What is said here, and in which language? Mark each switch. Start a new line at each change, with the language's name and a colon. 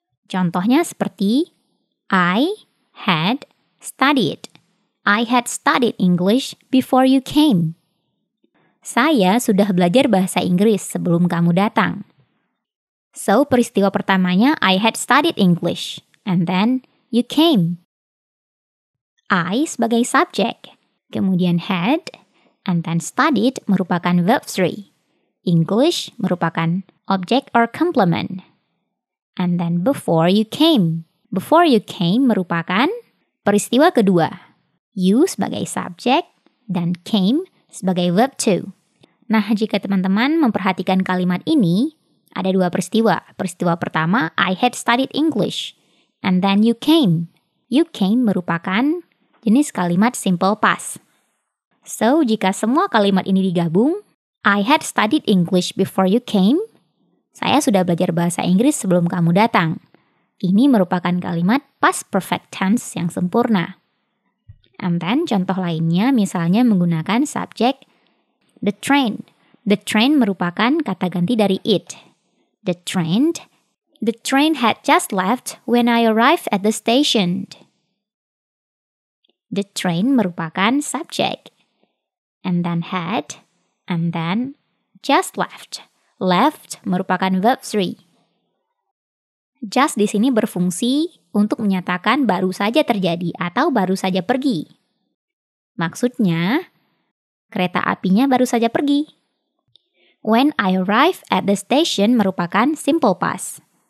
Indonesian: Contohnya seperti
English: I had studied. I had studied English before you came.
Indonesian: Saya sudah belajar bahasa Inggris sebelum kamu datang.
English: So,
Indonesian: peristiwa pertamanya
English: I had studied English, and then you came. I
Indonesian: sebagai subjek, kemudian
English: had, and then studied merupakan verb 3. English merupakan object or complement. And then before you came. Before you came
Indonesian: merupakan peristiwa kedua. You sebagai subjek, dan came sebagai verb 2. Nah, jika teman-teman memperhatikan kalimat ini, ada dua peristiwa. Peristiwa pertama,
English: I had studied English. And then you came. You came
Indonesian: merupakan jenis kalimat simple past.
English: So,
Indonesian: jika semua kalimat ini digabung,
English: I had studied English before you came.
Indonesian: Saya sudah belajar bahasa Inggris sebelum kamu datang. Ini merupakan kalimat past perfect tense yang sempurna.
English: And then,
Indonesian: contoh lainnya misalnya menggunakan subjek the train.
English: The train
Indonesian: merupakan kata ganti dari it.
English: The train had just left when I arrived at the station.
Indonesian: The train merupakan subjek.
English: And then had, and then just left. Left merupakan verb 3.
Indonesian: Just di sini berfungsi untuk menyatakan baru saja terjadi atau baru saja pergi. Maksudnya, kereta apinya baru saja pergi.
English: When I arrived at the station merupakan simple past.